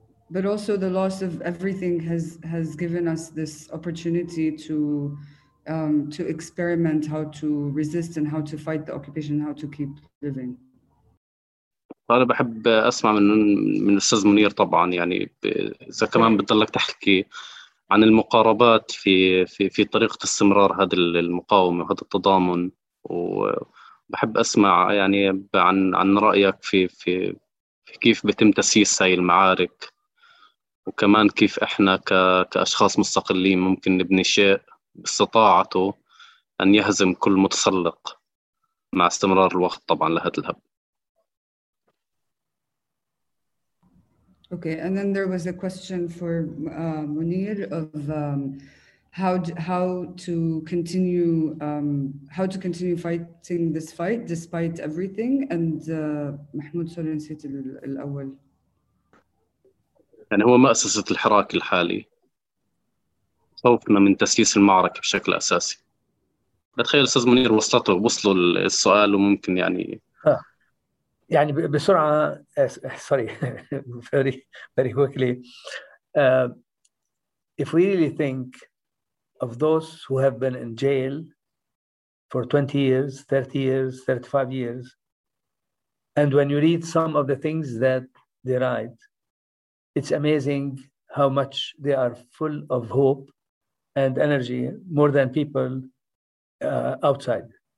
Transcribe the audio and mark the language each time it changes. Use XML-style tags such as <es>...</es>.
<en>But also the loss of everything has given us this opportunity to experiment how to resist and how to fight the occupation, how to keep living.</en> <ar>أنا بحب أسمع من أستاذ منير طبعاً يعني إذا كمان بتضلك تحكي عن المقاربات في طريقة استمرار هذه المقاومة وهذا التضامن وبحب أسمع يعني عن رأيك في كيف بتم تسييس هاي المعارك. وكمان كيف إحنا كأشخاص مستقلين ممكن نبني شيء باستطاعته أن يهزم كل متسلق مع استمرار الوقت طبعاً لهذا الهب.</ar> <en>Okay, and then there was a question for Munir of how to continue fighting this fight despite everything. And Mahmoud Solon said</en> <ar>الأول. يعني هو مؤسسة الحراك الحالي خوفنا من تسييس المعركة بشكل أساسي. بتخيل أستاذ منير وصلوا السؤال وممكن يعني يعني بسرعة</ar> <en>sorry very very quickly if we really think of those who have been in jail for 20 years 30 years 35 years and when you read some of the things that they write it's amazing how much they are full of hope and energy more than people outside.</en>